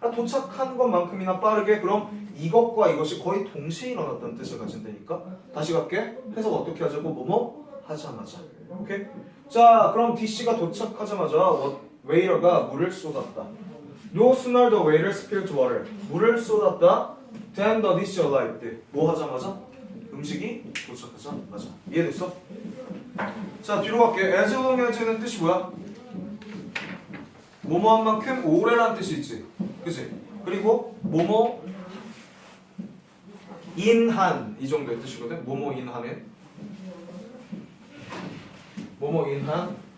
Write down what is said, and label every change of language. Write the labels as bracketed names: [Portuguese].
[Korean] 도착한 것만큼이나 빠르게. 그럼 이것과 이것이 거의 동시에 일어났다는 뜻을 가진다니까. 다시 갈게. 해석 어떻게 하자고? 뭐뭐 하자마자. 오케이? 자, 그럼 DC가 도착하자마자 웨이터가 물을 쏟았다. [English] No sooner the waiter spilled water. [Korean] 물을 쏟았다. [English] Then the dish arrived. [Korean] 뭐 하자마자? 음식이 도착하자마자. 이해됐어? 자 뒤로 갈게. as long as는 뜻이 뭐야? 뭐뭐한 만큼 오래란 뜻이 있지. 그치? 그리고 뭐뭐 인한 이 정도의 뜻이거든. 뭐뭐 인한은 뭐뭐 인한.